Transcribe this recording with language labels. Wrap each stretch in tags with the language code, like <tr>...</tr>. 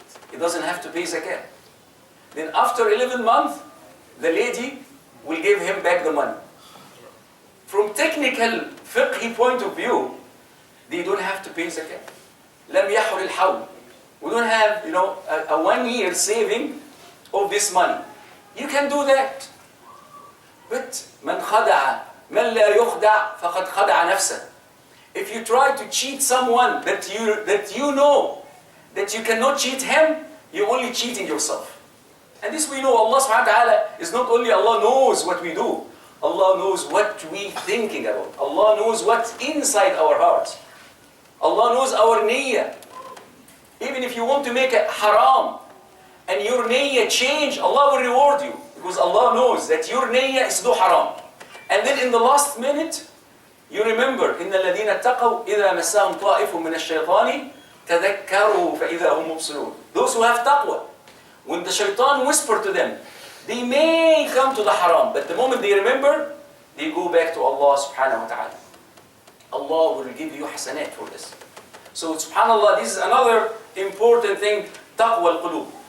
<en>He doesn't have to pay zakah. Then after 11th month, the lady will give him back the money. From technical fiqhi point of view, they don't have to pay zakah.</en> <ar>لم يحر الحول.</ar> <en>We don't have, a 1 year saving of this money. You can do that.</en> <ar>But من خدع من لا يخدع فقد خدع نفسه.</ar> <en>If you try to cheat someone that you know that you cannot cheat him, you're only cheating yourself. And this we know, Allah subhanahu wa ta'ala is not only Allah knows what we do, Allah knows what we thinking about. Allah knows what's inside our hearts. Allah knows our niyyah. Even if you want to make it haram, and your niyyah change, Allah will reward you. Because Allah knows that your niyyah is no haram. And then in the last minute, you remember,</en> <ar>إِنَّ الَّذِينَ اتَّقَوْا إِذَا مَسَّهُمْ طَائِفٌ مِنَ الشَّيْطَانِ تَذَكَّرُوا فَإِذَا هُمْ مُبْصِرُونَ.</ar> <en>Those who have taqwa, when the shaitan whisper to them, they may come to the haram, but the moment they remember, they go back to Allah subhanahu wa ta'ala. Allah will give you hasanat for this. So subhanallah, this is another important thing, taqwa al-qulub.</en>